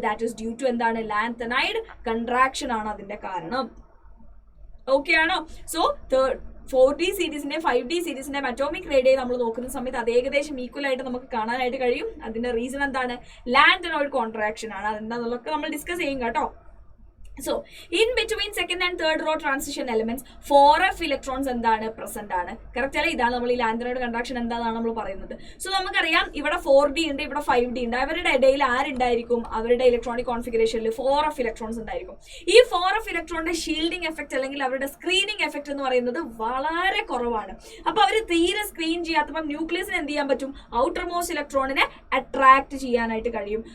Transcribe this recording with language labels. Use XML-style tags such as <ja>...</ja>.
<en>that is due to</en> <ml>എന്താണ്, ലാൻത്തനൈഡ് contraction ആണ് അതിന്റെ കാരണം. ഓക്കെ ആണോ? സോ 4D സീരീസിന്റെ 5D സീരീസിന്റെ അറ്റോമിക് റേഡിയൈ നമ്മൾ നോക്കുന്ന സമയത്ത് അത് ഏകദേശം ഈക്വൽ ആയിട്ട് നമുക്ക് കാണാനായിട്ട് കഴിയും. അതിന്റെ റീസൺ എന്താണ്, ലാൻത്തനോയിഡ് കോൺട്രാക്ഷൻ ആണ്. അതെന്താന്നുള്ളതൊക്കെ നമ്മൾ ഡിസ്കസ് ചെയ്യും കേട്ടോ.</ml> <en>So, in between second and third row transition elements, 4f electrons എന്താണ് present ആണ്.</en> <ml>കറക്റ്റ് അല്ലേ? ഇതാണ് നമ്മൾ ഈ ലാൻത്തനോയിഡ് കൺട്രാക്ഷൻ എന്താണെന്നാണ് നമ്മൾ പറയുന്നത്. സോ നമുക്കറിയാം ഇവിടെ 4D ഉണ്ട്, ഇവിടെ 5D ഉണ്ട്. അവരുടെ ഇടയിൽ ആരുണ്ടായിരിക്കും? അവരുടെ ഇലക്ട്രോണിക് കോൺഫിഗറേഷനിൽ 4f ഇലക്ട്രോൺസ് ഉണ്ടായിരിക്കും. ഈ 4f ഇലക്ട്രോണിന്റെ ഷീൽഡിംഗ് എഫക്ട് അല്ലെങ്കിൽ അവരുടെ സ്ക്രീനിങ് എഫക്ട് എന്ന് പറയുന്നത് വളരെ കുറവാണ്. അപ്പൊ അവർ തീരെ സ്ക്രീൻ ചെയ്യാത്തപ്പോൾ ന്യൂക്ലിയസിന് എന്ത് ചെയ്യാൻ പറ്റും? ഔട്ടർ മോസ്റ്റ് ഇലക്ട്രോണിനെ അട്രാക്ട് ചെയ്യാനായിട്ട് കഴിയും.</ml>